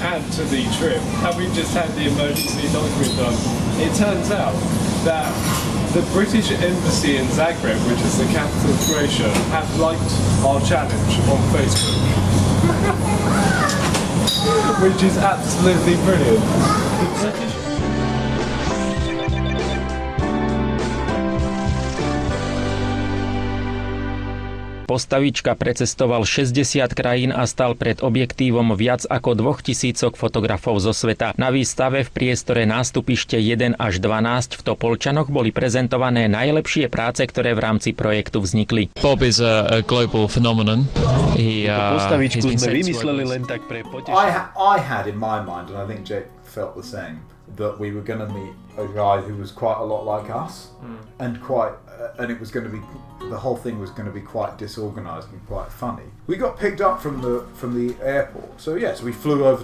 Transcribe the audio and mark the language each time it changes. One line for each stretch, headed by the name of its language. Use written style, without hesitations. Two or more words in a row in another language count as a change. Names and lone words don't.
English: add to the trip, and we've just had the emergency document done. It turns out that the British Embassy in Zagreb, which is the capital of Croatia, have liked our challenge on Facebook. Which is absolutely brilliant.
Slovak: Postavička precestoval 60 krajín a stal pred objektívom viac ako 2000 fotografov zo sveta. Na výstave v priestore nástupište 1 až 12 v Topolčanoch boli prezentované najlepšie práce, ktoré v rámci projektu vznikli.
English: Bob is a global phenomenon.
Slovak: Postavičku sme vymysleli len tak pre potešenie.
English: I had in my mind, and I think Jake felt the same, that we were going to meet a guy who was quite a lot like us, and it was going to be, the whole thing was going to be quite disorganised and quite funny. We got picked up from the airport, so yes, we flew over.